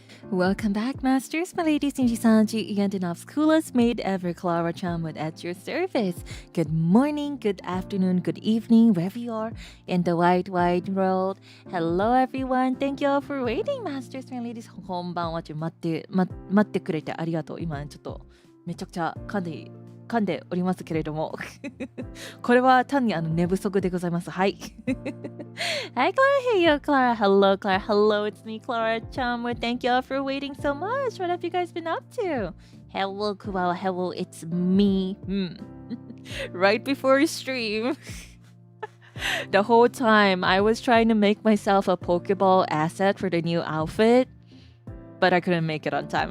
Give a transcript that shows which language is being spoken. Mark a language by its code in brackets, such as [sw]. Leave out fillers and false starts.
[en] Welcome back, Masters, my ladies, NIJISANJI, and Denauth's coolest maid ever, Klara Charmwood, at your service. Good morning, good afternoon, good evening, wherever you are in the wide world. Hello, everyone. Thank you all for waiting, Masters, my ladies. [ja] こんばんは。待ってくれてありがとう。今ちょっとめちゃくちゃ噛んでおりますけれどもこれは単に寝不足でございます。 [en] はい。Hi, Clara. Hey, yo, Clara. Hello, Clara. Hello, it's me, Klara Charmwood. Thank you all for waiting so much. What have you guys been up to? Hello, Kuwawa. Hello, it's me. Right before stream. The whole time, I was trying to make myself a Pokeball asset for the new outfit.But I couldn't make it on time.